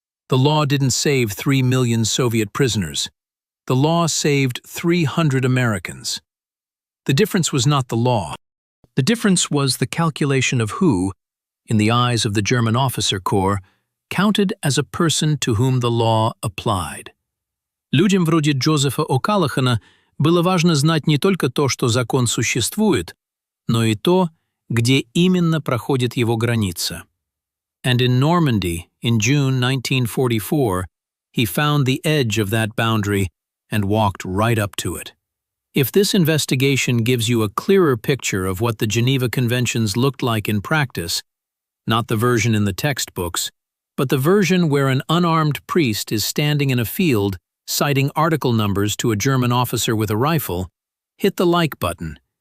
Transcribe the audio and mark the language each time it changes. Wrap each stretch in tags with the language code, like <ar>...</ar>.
<en>The law didn't save 3 million Soviet prisoners. The law saved 300 Americans. The difference was not the law. The difference was the calculation of who, in the eyes of the German officer corps, counted as a person to whom the law applied.</en> <ru>Людям вроде Джозефа О'Каллахана было важно знать не только то, что закон существует, но и то, где именно проходит его граница.</ru> <en>And in Normandy, in June 1944, he found the edge of that boundary and walked right up to it. If this investigation gives you a clearer picture of what the Geneva Conventions looked like in practice, not the version in the textbooks, but the version where an unarmed priest is standing in a field citing article numbers to a German officer with a rifle, hit the like button.</en>